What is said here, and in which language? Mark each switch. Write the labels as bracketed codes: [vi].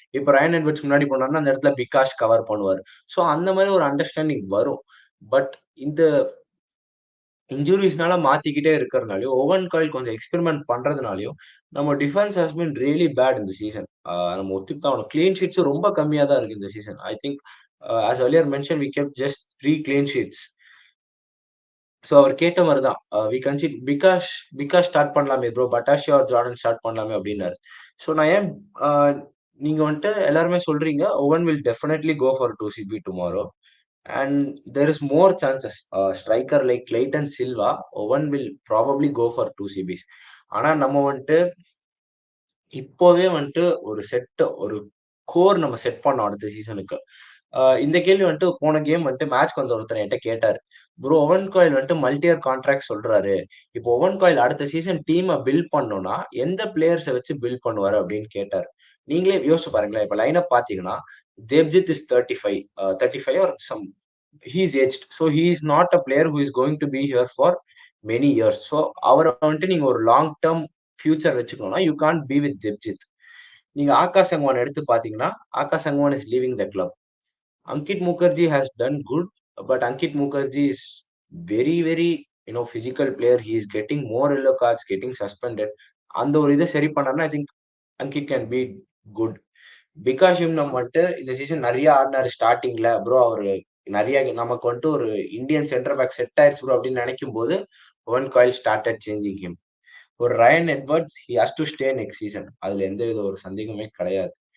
[ta] இப்ப Ryan Edwards முன்னாடி போனாருன்னா, அந்த இடத்துல பிக்காஷ் கவர் பண்ணுவாரு. ஸோ அந்த மாரி ஒரு அண்டர்ஸ்டாண்டிங் வரும். பட் இந்த இன்ஜூரீஸ்னால மாத்திக்கிட்டே இருக்கிறதுனாலயும், ஓவன் காயில் கொஞ்சம் எக்ஸ்பெரிமென்ட் பண்றதுனாலயும், [en] நம்ம defence has been really bad [ta] இந்த சீசன். நம்ம ஒத்துக்கிட்டு தான் ஆகணும். கிளீன் ஷீட்ஸும் ரொம்ப கம்மியா தான் இருக்கு இந்த season. I think [en] as earlier mentioned, we kept just 3 clean sheets. [ta] So அவர் கேட்ட மாரி தான். வி கன்சிட் பிகாஷ் ஸ்டார்ட் பண்ணலாமே ப்ரோ. பட்டாஷியோ ஆர் ஜார்டன் ஸ்டார்ட் பண்ணலாமே அப்டின்னாரு. ஸோ நான் ஏன் அ நீங்க வந்துட்டு எல்லாருமே சொல்றீங்க, [en] Owen will definitely go for 2 CB tomorrow. And there is more chances. Striker like Cleiton Silva, Owen will probably go for 2 CBs. [ta] ஆனா நம்ம வந்துட்டு இப்போவே வந்துட்டு ஒரு கோர் நம்ம செட் பண்ணோம் அடுத்த சீசனுக்கு. இந்த கேள்வி வந்துட்டு போன கேம் வந்துட்டு மேட்ச்க்கு வந்த ஒருத்தர் என்ட்ட கேட்டாரு. ப்ரோ ஓவன் காயில் வந்துட்டு மல்டி இயர் கான்ட்ராக்ட் சொல்றாரு. இப்போ ஓவன் காயில் அடுத்த சீசன் டீம பில்ட் பண்ணணும்னா, எந்த பிளேயர்ஸ வச்சு பில்ட் பண்ணுவாரு அப்படின்னு கேட்டாரு. நீங்களே யோசிச்சு பாருங்களேன். இப்ப லைன் அப் பார்த்தீங்கன்னா, [en] Debjit is 35 35 or some he is aged. So he is not a player who is going to be here for many years. [ta] So அவர வந்துட்டு நீங்க ஒரு long term future வச்சுக்கணும்னா, [en] You can't be with Debjit. [ta] நீங்க ஆகாஷ் சங்வான் எடுத்து பார்த்தீங்கன்னா, [en] Akash Sangwan is leaving the club. Ankit Mukherjee has done good, but Ankit Mukherjee is very, physical player. He is getting more yellow cards, getting suspended. [ta] அந்த ஒரு இத சரி பண்ணாருன்னா, [en] I think Ankit can be good. [ta] Bikash நம்ம வந்துட்டு இந்த சீசன் நெறைய ஆடுனாரு ஸ்டார்ட்டிங்ல. ப்ரோ அவரு நெறைய நமக்கு வந்துட்டு ஒரு இந்தியன் சென்டர் பேக் செட் ஆயிருச்சு ப்ரோ அப்படின்னு நெனைக்கும்போது, [en] Owen Coyle started changing him. [ta] ஒரு Ryan Edwards he has to stay next season. அதுல எந்த வித ஒரு சந்தேகமே கிடையாது.